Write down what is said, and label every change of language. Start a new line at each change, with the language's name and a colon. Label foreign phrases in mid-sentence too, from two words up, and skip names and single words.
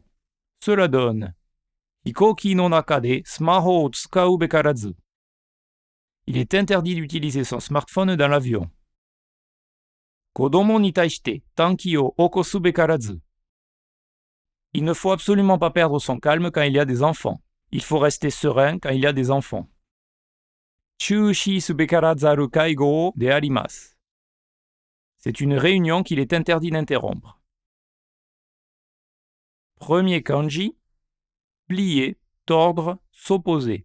French: Cela donne
Japanese: 飛行機の中でスマホを使うべからず.
French: Il est interdit d'utiliser son smartphone dans l'avion.
Japanese: 子供に対して短気を起こすべからず.
French: Il ne faut absolument pas perdre son calme quand il y a des enfants. Il faut rester serein quand il y a des enfants.
Japanese: 中止すべからざる会議であります.
French: C'est une réunion qu'il est interdit d'interrompre. Premier kanji, plier, tordre, s'opposer.